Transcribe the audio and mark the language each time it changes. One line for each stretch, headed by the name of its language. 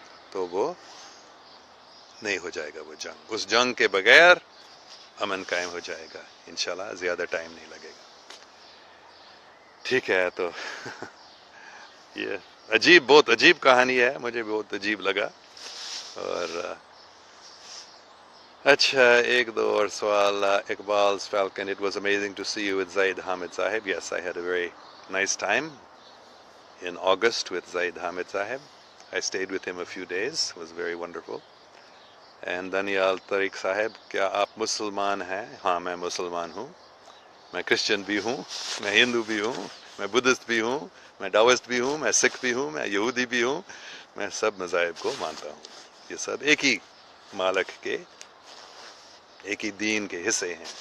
Urdu: تو وہ نہیں ہو جائے گا وہ جنگ، اس جنگ کے بغیر امن قائم ہو جائے گا انشاءاللہ، زیادہ ٹائم نہیں لگے گا. ٹھیک ہے. تو یہ بہت عجیب کہانی ہے، مجھے بہت عجیب لگا. اور اچھا، ایک دو اور سوال.
English: Iqbal's Falcon, it was amazing to see you with Zaid Hamid Sahib. Yes, I had a very nice time in August with Zaid Hamid Sahib. I stayed with him a few days. It was very wonderful.
Urdu: And Danial Tariq Sahib, کیا آپ مسلمان ہیں؟ ہاں میں مسلمان ہوں. میں Christian بھی ہوں، میں ہندو بھی ہوں، میں بدھسٹ بھی ہوں، میں ڈاوسٹ بھی ہوں، میں سکھ بھی ہوں، میں یہودی بھی ہوں. میں سب مذاہب کو مانتا ہوں. یہ سب ایک ہی مالک کے، ایک ہی دین کے حصے ہیں.